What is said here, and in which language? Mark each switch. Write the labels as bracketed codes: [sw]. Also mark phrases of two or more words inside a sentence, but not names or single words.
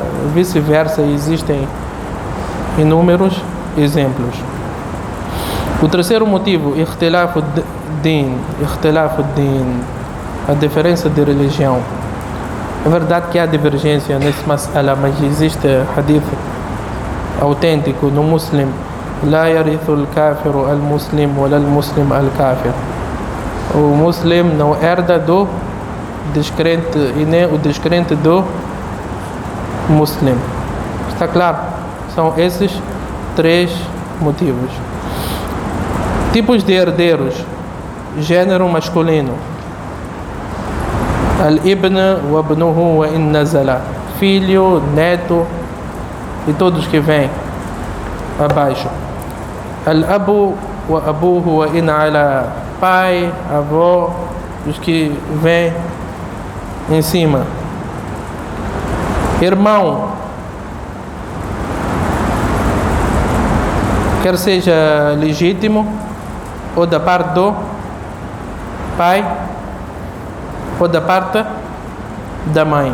[pt] Vice-versa, existem inúmeros exemplos. O terceiro motivo, [ar] اختلاف دين, [pt] a diferença de religião. É verdade que há divergência nesse mas'ala, mas existe hadith autêntico no Muslim: [ar] "لا يرث الكافر المسلم والمسلم الكافر." [pt] O muslim não herda do descrente e nem o descrente do muslim. Está claro? São esses três motivos. Tipos de herdeiros: gênero masculino, [ar] الابن وابنه وإن نزل, [pt] filho, neto e todos que vêm abaixo. [ar] الأب وأبوه وإن علا, [pt] pai, avó, os que vêm em cima. Irmão, quer seja legítimo ou da parte do pai ou da parte da mãe.